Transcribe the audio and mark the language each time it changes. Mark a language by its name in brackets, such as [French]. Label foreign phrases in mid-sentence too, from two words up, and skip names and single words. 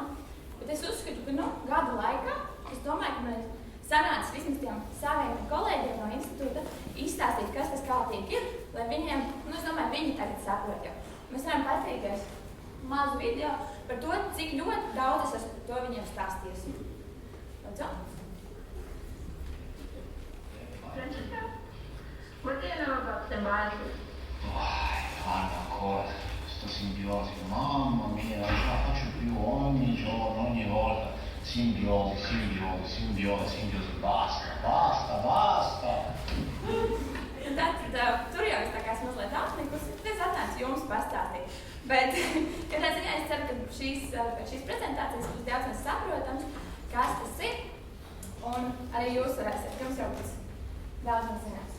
[Latvian] Bet es uzskatu, ka gadu laikā, es domāju, ka man ir sanācis vismaz tiem saviem kolēģiem no institūta izstāstīt, kas tas kārtīgi ir, lai viņiem, es domāju, viņi tagad saprot jau. Mēs varam paskatīties mazu video par to, cik ļoti daudz es esmu par to viņiem stāstījusi. Lūdzu? [English] Francesca, what do you know about symbiosis? [Italian] Guarda ancora, sto simbiosi, mamma mia, la faccio più ogni giorno, ogni volta. Simbiosi, basta. [Latvian] Tad tur jau es tā kā esmu mazliet apnikusi, es atnācu jums pastāstīt. Bet, kādā ziņā es ceru, ka pēc šīs prezentācijas būs daudz mēs saprotams, kas tas ir. Un arī jūs varēsiet, jums jau tas daudz mums zināms.